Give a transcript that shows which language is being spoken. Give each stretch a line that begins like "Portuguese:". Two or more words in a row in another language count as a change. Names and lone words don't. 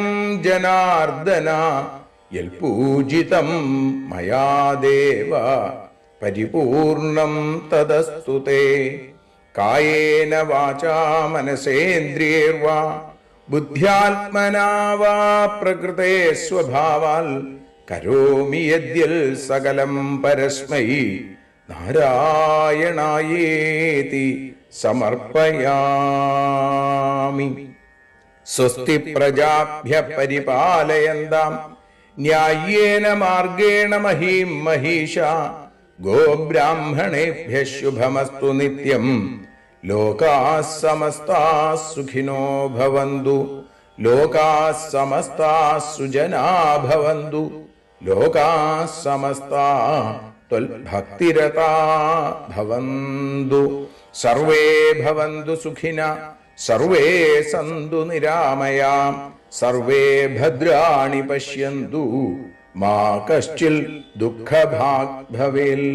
Sanskrit: ജനാർദ്ദന യൽപൂജിതം മയാ ദേവ പരിപൂർണം തദസ്തു തേ കായേന വാചാ മനസേന്ദ്രിയൈർവാ ബുദ്ധ്യാത്മനാ വാ പ്രകൃതേ സ്വഭാവാൽ കരോമി യദ്യൽ സകലം പരസ്മൈ നാരായണായേതി സമർപ്പയാമി. സ്വസ്തി പ്രജാഭ്യ പരിപാലയന്താം ന്യായേന മാർഗേണ മഹീം മഹീഷ ഗോബ്രാഹ്മണേഭ്യ ശുഭമസ്തു നിത്യം ലോകാഃ സമസ്താഃ സുഖിനോ ഭവന്തു. ലോകാഃ സമസ്താഃ സുജനാ ഭവന്തു. ലോകാഃ സമസ്താഃ ത്വൽഭക്തിരതാ ഭവന്തു. സർവേ ഭവന്തു സുഖിനഃ സർവേ സന്തു നിരാമയാം സർവേ ഭദ്രാണി പശ്യന്തു മാ കശ്ചിൽ ദുഃഖഭാഗ് ഭവേൽ.